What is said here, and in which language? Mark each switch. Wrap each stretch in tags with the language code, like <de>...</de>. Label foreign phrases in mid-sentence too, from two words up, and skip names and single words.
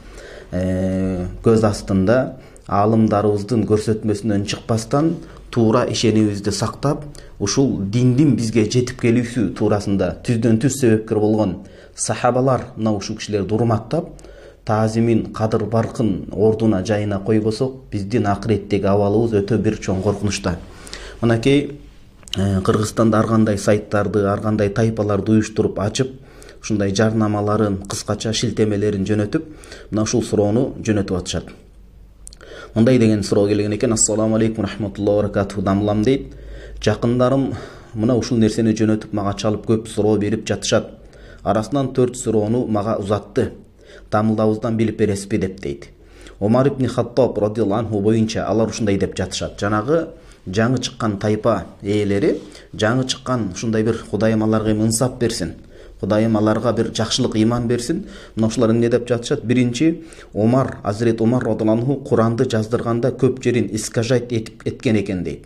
<ky>көз астында, аалымдарыбыздын көрсөтмөсүнөн чыкпастан туура ишенибизди сактап, ушул диндин бизге жетип келүүсү туурасында түздөн түз себепкер болгон сахабалар, мына ушул кишилерди урматтап, таазимин, кадыр баркын ордуна, жайына койбосок, биздин акыреттеги абалыбыз өтө бир чоң коркунучта. Мынакей Кыргызстанда ар кандай сайттарды, ар кандай тайпаларды уюштуруп ачып, ушундай жарнамаларын, кыскача шилтемелерин жөнөтүп, мына ушул суроону жөнөтүп атышат. Мындай деген суроо келген экен:</ky> <ar>السلام عليكم ورحمة الله وبركاته,</ar> <ky>дамлам дейт. Жакындарым мына ушул нерсени жөнөтүп мага чалып көп суроо берип жатышат. Арасынан 4 суроону мага узатты. Дамылдабыздан билип бересизби деп дейт. Омар ибн Хаттаб</ky> <ar>رضي الله عنه</ar> <ky>боюнча алар ушундай деп жатышат. Жанагы жаңы чыккан тайпа ээлери, жаңы чыккан ушундай бир Кудайым аларга инсап берсин, Кудайым аларга бир жакшылык ыйман берсин. Мына ушулар эмне деп жатышат? Биринчи, Омар, Hazreti Омар</ky> <ar>رضي الله عنه</ar> <ky>Куранды жаздырганда көп жерин искажайт эткен экен дейт.</ky>